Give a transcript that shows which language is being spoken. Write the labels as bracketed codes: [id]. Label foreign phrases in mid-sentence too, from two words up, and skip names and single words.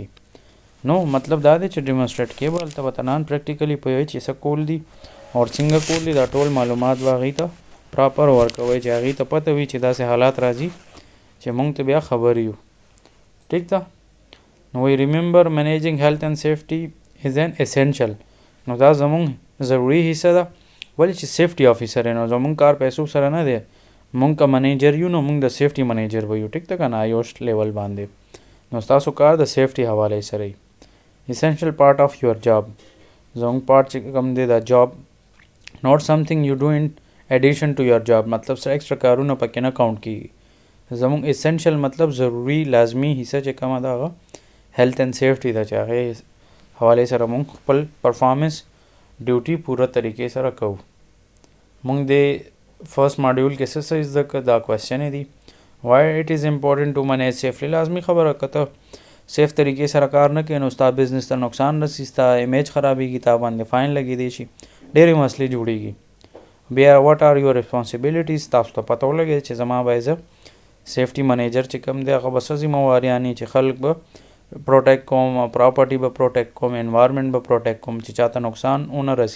[ps] نو مطلب دا دی چې ډیمونسټریټ کې به هلته به تنان پریکټیکلی پوهوي چې څه کول دي او څنګه کول دي، دا ټول معلومات به هغې ته پراپر ورکوئ چې هغې ته پته وي چې داسې حالات راځي چې مونږ ته بیا خبر یو. ټیک ده. [en] نو we remember managing health and safety is an essential. [ps] نو دا زمونږ ضروري حصه ده، ولې چې سیفټي افیسر یې نو زمونږ کار پیسو سره نه دی. مونږ که منیجر یو نو مونږ د سیفټي منیجر به یو. ټیک ده که نه، آیوش لیول باندې. نو ستاسو کار د سیفټي حوالې سره وي. [en] essential part of your job. [ps] زمونږ پارټ چې کوم دی دا جاب، [en] not something you do in addition to your job. [ps] مطلب سره ایکسټرا کارونه پکې نه کاونټ کېږي. زمونږ اسینشل مطلب ضروري لازمي حصه چې کومه ده هغه [en] health and safety [ps] ده چې هغې حوالې سره مونږ خپل [en] performance duty [ps] پوره طریقې سره کوو. مونږ د [en] first module [ps] کې څه زده کړه دا کوېسچن دی. [en] why it is important to manage safely. [ps] لازمي خبره که ته سیف طریقې سره کار نه کوې نو ستا بزنس ته نقصان رسي، ستا امیج خرابېږي، تا باندې فاین لګېدی شي، ډېرې مسلې جوړېږي. بیا [en] what are your responsibilities. [ps] تاسو ته پته ولګېد چې زما به [en] as safety manager [ps] چې کوم دی هغه به څه ذمهواریانې چې خلک به پروټیکټ کوم، پراپرټي به پروټیکټ کوم، انوایرمنټ به پروټیکټ کوم چې چاته نقصان ونه رسي.